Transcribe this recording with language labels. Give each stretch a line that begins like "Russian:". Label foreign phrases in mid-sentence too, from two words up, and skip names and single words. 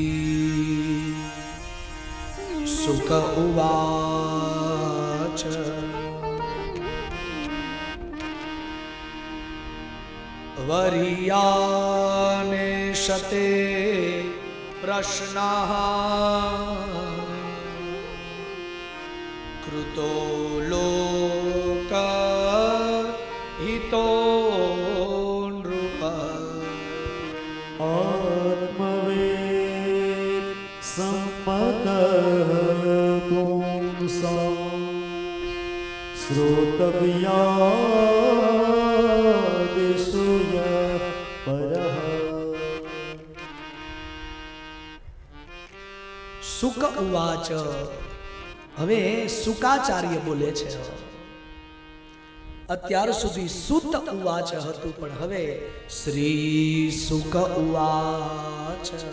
Sanskrit: शुक उवाच वरीयाने शते प्रश्नः कृतो लोकहितो नृप आत्मवेद सम्मतः पुंसां श्रोतव्या शुक उवाच
Gujarati: હવે સુકાચાર્ય બોલે છે અત્યાર સુધી
Sanskrit: सूत उवाच
Gujarati: હતું પણ હવે
Sanskrit: श्री शुक उवाच